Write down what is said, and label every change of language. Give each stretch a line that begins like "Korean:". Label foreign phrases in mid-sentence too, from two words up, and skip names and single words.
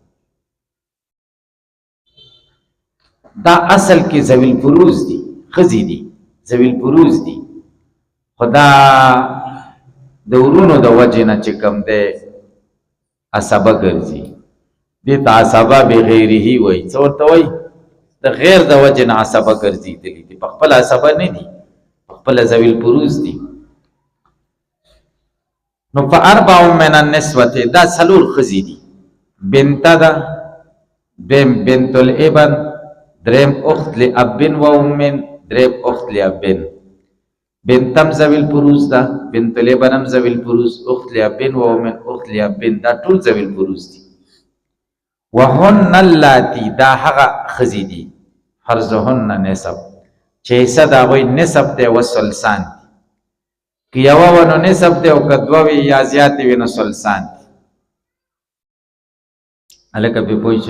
Pashto: دا اصل کې
Arabic: ذوی الفروض
Pashto: دي، ښځې دي،
Arabic: ذوی الفروض
Pashto: دي، خو دا د ورونو د وجې نه چې کوم دی عصبه ګرځي، دې ته
Arabic: عصبه بغیره
Pashto: وایي. څه ورته وایي؟ د غیر د وجې نه عصبه ګرځېدلي دي، په خپله عصبه نه دي، په خپله
Arabic: ذوی الفروض
Pashto: دي. نو
Arabic: فاربع من النسوة،
Pashto: دا څلور ښځې دي. بنته ده، دویم
Arabic: بنت الابن،
Pashto: دریم
Arabic: اخت لابن و امن،
Pashto: دریم
Arabic: اخت لابن. بنتم ذوی الفروض
Pashto: ده،
Arabic: بنت الابن
Pashto: هم
Arabic: ذوی الفروض، اخت لابن و امن اخت لابن،
Pashto: دا ټول
Arabic: ذوی الفروض
Pashto: دي.
Arabic: وهن اللاتی،
Pashto: دا هغه ښځې دي
Arabic: فرضهن نسب،
Pashto: چې حصه د هغوی نسب دی و ثلثان دي. که یوه وه نو نسب دی، او که دوه وي یا زیاتې وي نو ثلثان دي. هلکه پرې پوه شئ؟